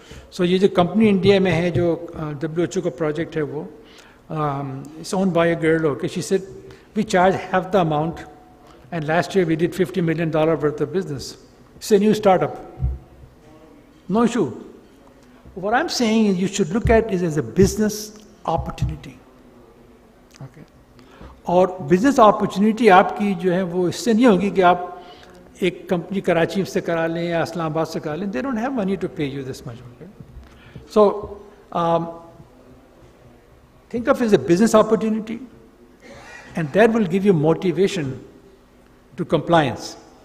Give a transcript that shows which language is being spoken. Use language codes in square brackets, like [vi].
[hi] So ये जो company India में है, जो WHO का project है वो, [en] it's owned by a girl, [hi] okay. [en] She said, we charge half the amount, and last year we did $50 million worth of business. It's a new startup. No issue. What I'm saying is you should look at it as a business opportunity. Okay. [hi] और business opportunity आपकी जो है वो इससे नहीं होगी कि आप एक कंपनी कराची से करा लें या इस्लामाबाद से करा लें. [en] They don't have money to pay you this much. Okay. So think of it as a business opportunity, and that will give you motivation to compliance.